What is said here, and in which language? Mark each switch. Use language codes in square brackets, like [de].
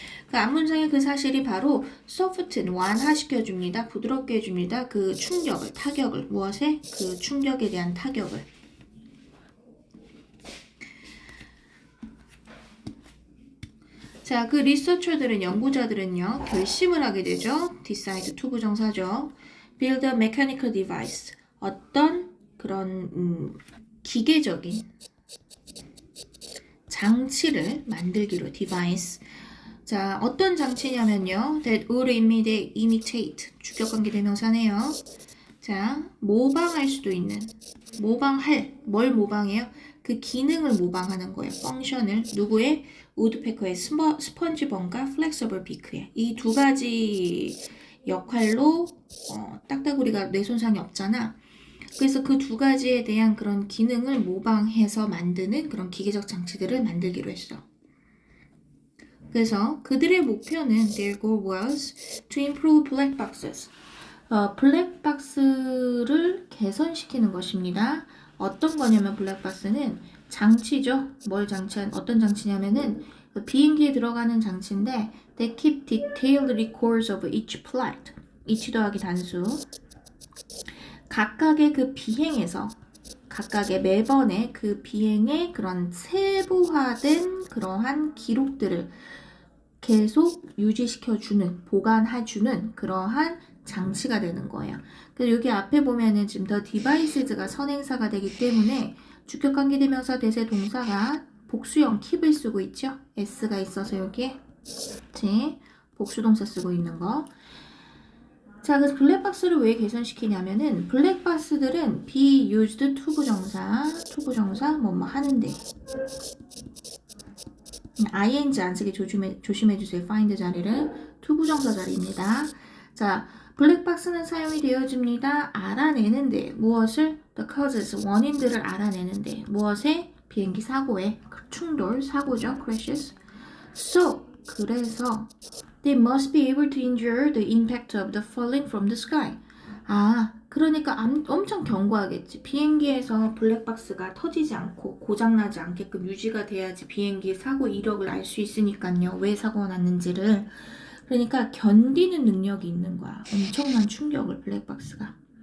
[ko] 그 앞문장의 그 사실이 바로 soften, 완화시켜줍니다. 부드럽게 해줍니다. 그 충격을, 타격을. 무엇에? 그 충격에 대한 타격을. 자, 그 리서처들은, 연구자들은요, 결심을 하게 되죠. [en] decide to [ko] 부정사죠. [en] build a mechanical device. [ko] 어떤 그런 기계적인 장치를 만들기로 device. 자, 어떤 장치냐면요. [en] that would imitate. [ko] 주격관계 대명사네요. 자, 모방할 수도 있는. 모방할. 뭘 모방해요? 그 기능을 모방하는 거예요. 펑션을. 누구의? 우드페커의 스펀지본과 플렉서블 비크의. 이 두 가지 역할로 딱따구리가 뇌손상이 없잖아. 그래서 그 두 가지에 대한 그런 기능을 모방해서 만드는 그런 기계적 장치들을 만들기로 했어. 그래서 그들의 목표는 [en] their goal was to improve black boxes. [ko] 블랙박스를 개선시키는 것입니다. 어떤 거냐면 블랙박스는 장치죠. 어떤 장치냐면은 비행기에 들어가는 장치인데 [en] they keep detailed records of each flight. [ko] each 더하기 단수. 각각의 그 비행에서 각각의 매번의 그 비행의 그런 세부화된 그러한 기록들을 계속 유지시켜주는, 보관해주는 그러한 장치가 되는 거예요. 그래서 여기 앞에 보면은 지금 the devices가 선행사가 되기 때문에 주격관계대명사 대세 동사가 복수형 keep을 쓰고 있죠. s가 있어서 여기에 복수동사 쓰고 있는 거. 자, 그래서 블랙박스를 왜 개선시키냐면은 블랙박스들은 be used to 부정사 뭐뭐 하는데 ing 안 쓰게 조심해주세요. find 자리를 to 부정사 자리입니다. 자, 블랙박스는 사용이 되어집니다. 알아내는데 무엇을? the causes, 원인들을 알아내는데 무엇에? 비행기 사고에 충돌, 사고죠. [en] crashes. So, [ko] 그래서 [en] they must be able to endure the impact of the falling from the sky. [ko] 그러니까 엄청 견고하겠지. 비행기에서 블랙박스가 터지지 않고 고장나지 않게끔 유지가 돼야지 비행기 사고 이력을 알 수 있으니까요. 왜 사고가 났는지를. 그러니까 견디는 능력이 있는 거야. 엄청난 충격을 블랙박스가.